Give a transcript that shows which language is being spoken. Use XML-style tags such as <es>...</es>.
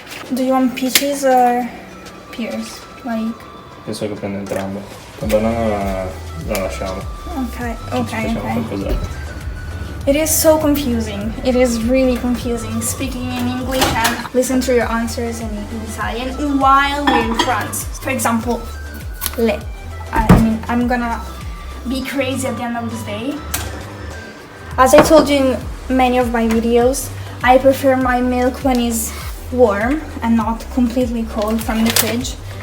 <en>Do you want peaches or pears? Like?</en> <it>Penso che prenda entrambe. La banana la lasciamo.</it> <en>Okay.</en> <it>Facciamo qualcos'altro.</it> <en>It is so confusing. It is really confusing speaking in English and listen to your answers in Italian while we're in France. For example, le. I mean, I'm gonna be crazy at the end of this day. As I told you in many of my videos, I prefer my milk when it's warm and not completely cold from the fridge.</en>